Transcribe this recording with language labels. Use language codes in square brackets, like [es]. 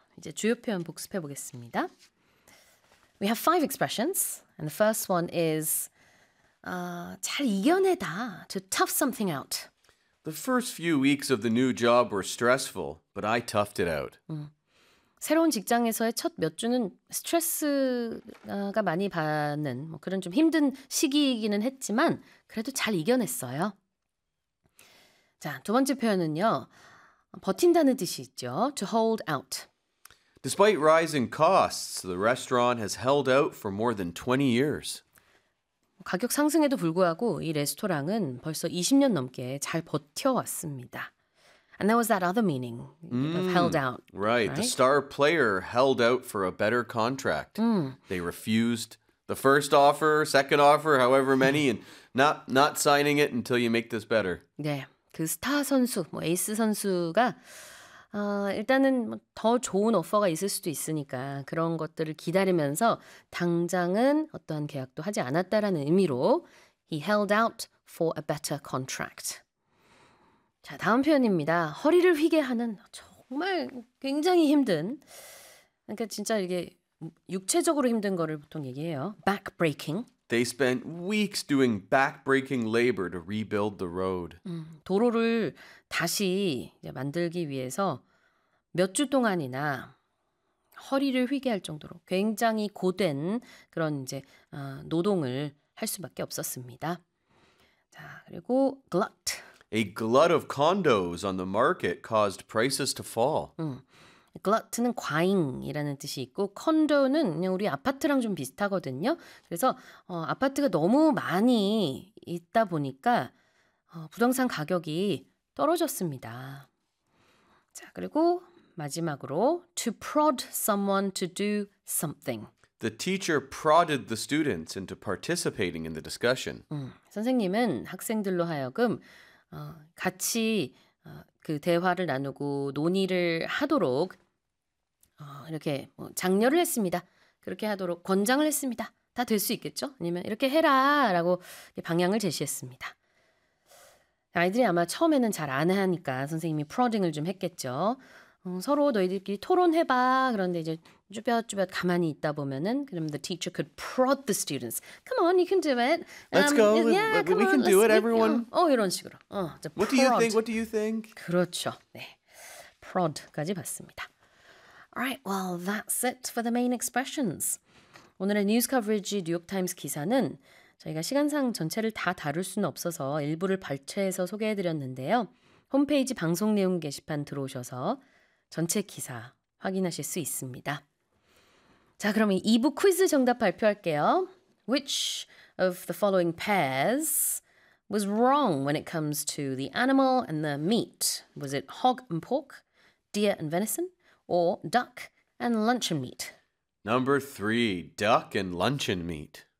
[ko] 이제 주요 표현 복습해 보겠습니다. [en] We have 5 expressions, and the first one is [ko] 잘 이겨내다, [en] to tough something out. The first few weeks of the new job were stressful, but I toughed it out. [ko] 새로운 직장에서의 첫 몇 주는 스트레스가 많이 받는 뭐 그런 좀 힘든 시기이기는 했지만 그래도 잘 이겨냈어요. 자, 두 번째 표현은요. 버틴다는 뜻이 있죠. [en] To hold out. Despite rising costs, the restaurant has held out for more than 20 years. [ko] 가격 상승에도 불구하고 이 레스토랑은 벌써 20년 넘게 잘 버텨왔습니다. [en] And there was that other meaning of held out. Right, the star player held out for a better contract. They refused the first offer, second offer, however many, and not signing it until you make this better. [ko] 네, 그 스타 선수, 뭐 에이스 선수가 일단은 더 좋은 오퍼가 있을 수도 있으니까 그런 것들을 기다리면서 당장은 어떠한 계약도 하지 않았다라는 의미로 [en] he held out for a better contract. [ko] 자, 다음 표현입니다. 허리를 휘게하는 정말 굉장히 힘든 그러니까 진짜 이게 육체적으로 힘든 거를 보통 얘기해요. [en] Back breaking. They spent weeks doing back-breaking labor to rebuild the road. [ko] 도로를 다시 이제 만들기 위해서 몇 주 동안이나 허리를 휘게할 정도로 굉장히 고된 그런 이제 노동을 할 수밖에 없었습니다. 자, 그리고 glut. [en] A glut of condos on the market caused prices to fall. [ko] Glut는 과잉이라는 뜻이 있고 콘도는 그냥 우리 아파트랑 좀 비슷하거든요. 그래서 아파트가 너무 많이 있다 보니까 부동산 가격이 떨어졌습니다. 자, 그리고 마지막으로 [en] to prod someone to do something. The teacher prodded the students into participating in the discussion. [ko] 선생님은 학생들로 하여금 같이 그 대화를 나누고 논의를 하도록 이렇게 뭐 장려를 했습니다. 그렇게 하도록 권장을 했습니다. 다 될 수 있겠죠? 아니면 이렇게 해라 라고 방향을 제시했습니다. 아이들이 아마 처음에는 잘 안 하니까 선생님이 프로딩을 좀 했겠죠. 서로 너희들끼리 토론해봐. 그런데 이제 쭈뼛쭈뼛 가만히 있다 보면은 그럼 [en] the teacher could prod the students. Come on, you can do it. Let's go. Yeah, we come can on. do Let's it, everyone. [ko] 이런 식으로. [en] What do you think? What do you think? [ko] 그렇죠. 네. prod까지 봤습니다. [en] All right, well, that's it for the main expressions. [ko] 오늘의 뉴스 커버리지 뉴욕타임스 기사는 저희가 시간상 전체를 다 다룰 수는 없어서 일부를 발췌해서 소개해드렸는데요. 홈페이지 방송 내용 게시판 들어오셔서 전체 기사 확인하실 수 있습니다. 자, 그럼 2부 퀴즈 정답 발표할게요. [en] Which of the following pairs was wrong when it comes to the animal and the meat? Was it hog and pork, deer and venison, or duck and luncheon meat? Number 3, duck and luncheon meat.